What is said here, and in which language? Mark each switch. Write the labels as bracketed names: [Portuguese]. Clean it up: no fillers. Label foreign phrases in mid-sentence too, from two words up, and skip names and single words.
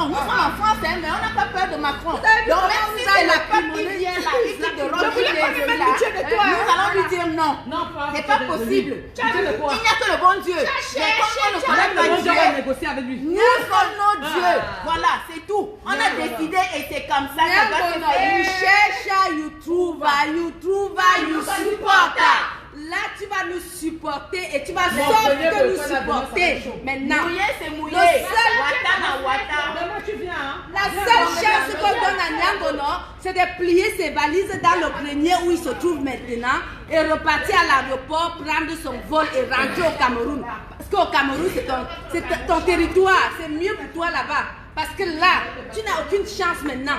[French] Nous sommes en France, hein, mais on n'a pas peur de Macron. Donc même si c'est le pape qui vient là, qui dit de Rome, nous allons lui dire non. C'est pas possible. Il n'y a que le bon Dieu. Mais comme on ne connaît pas Dieu, négocier avec lui. nous sommes Dieu. Voilà, c'est tout. On a décidé et c'est comme ça que ça va se You faire. cherche, you trouve, you support. là, tu vas nous supporter et tu vas sauf que nous supporter. Maintenant, Mouillé, c'est mouillé. le seul- [Nigerian Pidgin] Wata na wata. [French] la seule chance qu'on donne à Nyangono, c'est de plier ses valises dans le grenier où il se trouve maintenant et repartir à l'aéroport, prendre son vol et rentrer au Cameroun. Parce qu'au Cameroun, c'est ton territoire, c'est mieux pour toi là-bas. Parce que là, tu n'as aucune chance maintenant.